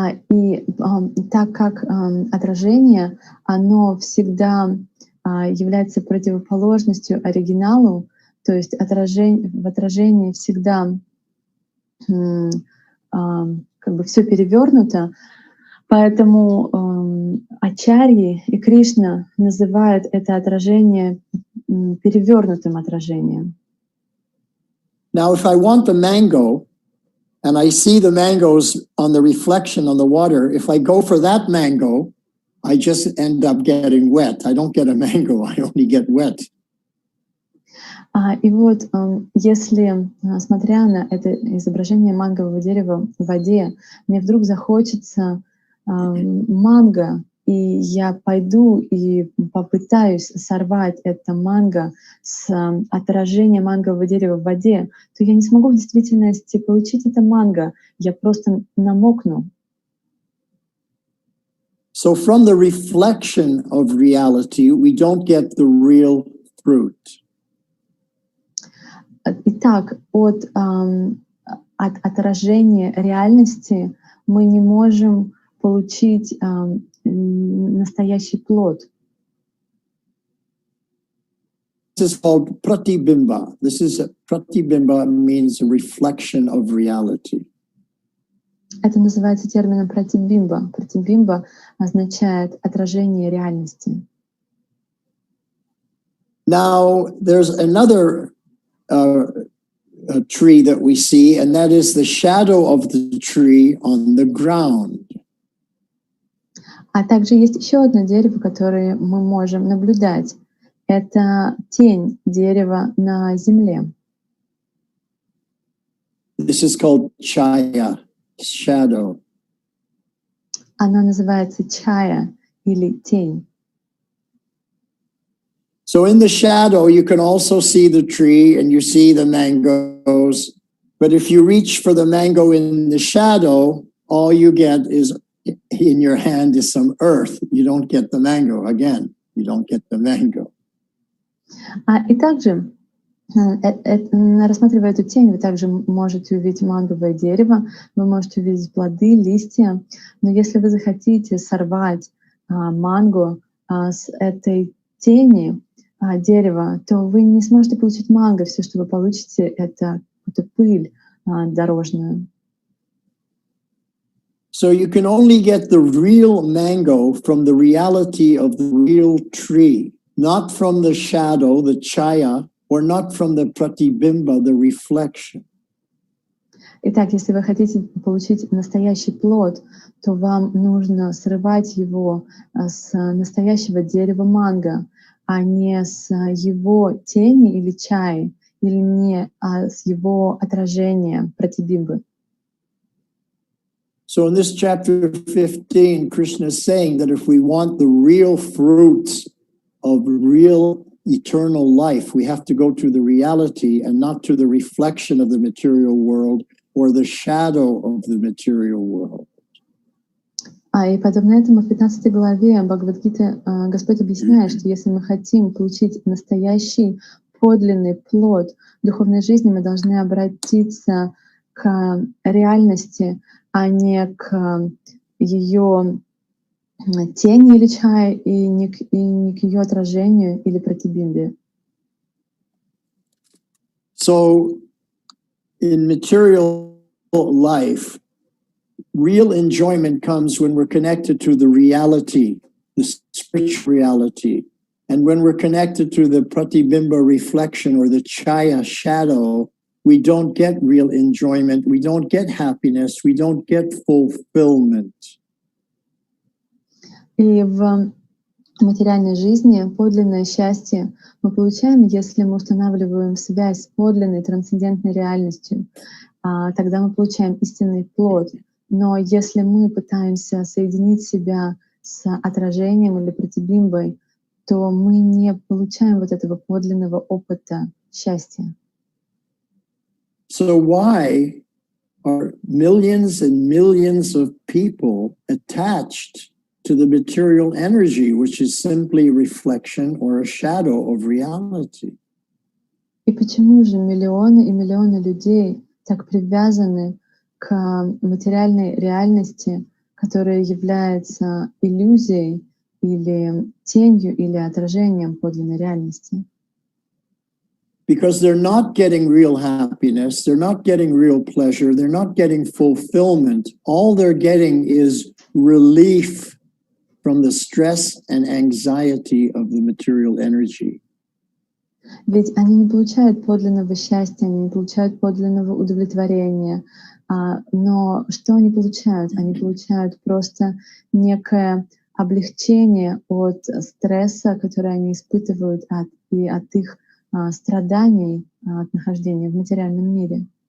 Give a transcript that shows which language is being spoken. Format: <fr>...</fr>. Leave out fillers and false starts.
<ru>И так как отражение, оно всегда является противоположностью оригиналу, то есть в отражении всегда как бы все перевернуто, поэтому ачарьи и Кришна называют это отражение перевернутым отражением.</ru> <en>Now, if I want the mango, and I see the mangoes on the reflection on the water, if I go for that mango, I just end up getting wet. I don't get a mango, I only get wet.</en> <ru>И вот, если, смотря на это изображение мангового дерева в воде, мне вдруг захочется манго, и и я пойду и попытаюсь сорвать это манго с отражения мангового дерева в воде, то я не смогу в действительности получить это манго. Я просто намокну.</ru> <en>So from the reflection of reality, we don't get the real fruit.</en> <ru>Итак, от отражения реальности мы не можем получить настоящий плод.</ru> <en>This is called pratibimba. Pratibimba means a reflection of reality.</en> <ru>Это называется термином пратибимба. Пратибимба означает отражение реальности.</ru> <en>Now, there's another tree that we see, and that is the shadow of the tree on the ground.</en> <ru>А также есть еще одно дерево, которое мы можем наблюдать. Это тень дерева на земле.</ru> <en>This is called chaya, shadow.</en> <ru>Она называется чая или тень.</ru> <en>So in the shadow, you can also see the tree and you see the mangoes. But if you reach for the mango in the shadow, all you get is in your hand is some earth. You don't get the mango. Again, you don't get the mango.</en> <ru>И также, рассматривая эту тень, вы также можете увидеть манговое дерево, вы можете увидеть плоды, листья. Но если вы захотите сорвать манго с этой тени дерева, то вы не сможете получить манго. Все, что вы получите, это пыль дорожную.</ru> <en>So you can only get the real mango from the reality of the real tree, not from the shadow, the chaya, or not from the pratibimba, the reflection.</en> <ru>Итак, если вы хотите получить настоящий плод, то вам нужно срывать его с настоящего дерева манго, а не с его тени или чаи, или не с его отражения пратибимбы.</ru> <en>So in this chapter 15, Krishna is saying that if we want the real fruits of real eternal life, we have to go to the reality and not to the reflection of the material world or the shadow of the material world.</en> <ru>И подобно этому в 15 главе Бхагавад-гите Господь объясняет, что если мы хотим получить настоящий, подлинный плод духовной жизни, мы должны обратиться к реальности, а не к ее тени или чае, и не к ее отражению или пратибимбе.</ru> <en>So in material life, real enjoyment comes when we're connected to the reality, the spiritual reality. And when we're connected to the pratibimba reflection or the chaya shadow, we don't get real enjoyment, we don't get happiness, we don't get fulfillment.</en> <ru>И в материальной жизни подлинное счастье мы получаем, если мы устанавливаем связь с подлинной трансцендентной реальностью. Тогда мы получаем истинный плод. Но если мы пытаемся соединить себя с отражением или пратибимбой, то мы не получаем вот этого подлинного опыта счастья.</ru> <en>So why are millions and millions of people attached to the material energy, which is simply reflection or a shadow of reality?</en> <ru>И почему же миллионы и миллионы людей так привязаны к материальной реальности, которая является иллюзией или тенью или отражением подлинной реальности?</ru> <en>Because they're not getting real happiness, they're not getting real pleasure, they're not getting fulfillment. All they're getting is relief from the stress and anxiety of the material energy.</en> <ru>Ведь они не получают подлинного счастья, они не получают подлинного удовлетворения. Но что они получают? Они получают просто некое облегчение от стресса, который они испытывают, и от их страданий от нахождения в материальном мире.</ru>